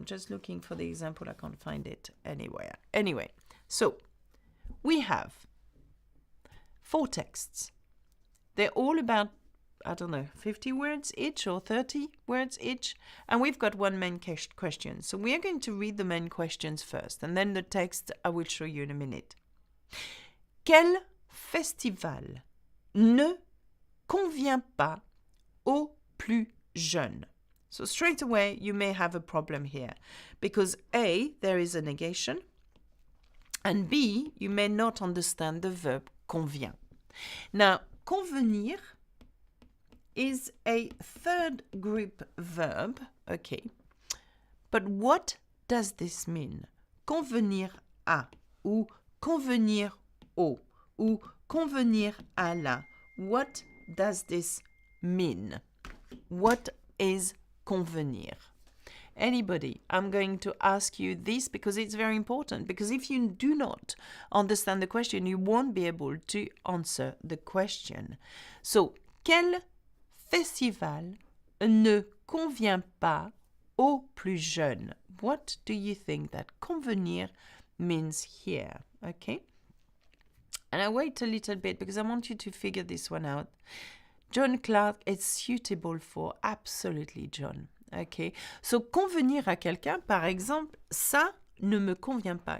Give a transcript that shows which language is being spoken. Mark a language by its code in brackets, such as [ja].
[en] I'm just looking for the example. I can't find it anywhere. Anyway, so we have 4 texts. They're all about, I don't know, 50 words each or 30 words each. And we've got one main question. So we are going to read the main questions first. And then the text I will show you in a minute. [fr] Quel festival ne convient pas aux plus jeunes? [en] So straight away, you may have a problem here because A, there is a negation, and B, you may not understand the verb convient. Now, convenir is a third group verb, Okay. But what does this mean? [fr] Convenir à, ou convenir au, ou convenir à la. [en] What does this mean? What is convenir? Anybody, I'm going to ask you this because it's very important. Because if you do not understand the question, you won't be able to answer the question. [fr] So, quel festival ne convient pas aux plus jeunes? [en] What do you think that convenir means here? Okay? And I wait a little bit because I want you to figure this one out. John Clark is suitable for absolutely John. Okay? [fr] So, convenir à quelqu'un, par exemple, ça ne me convient pas.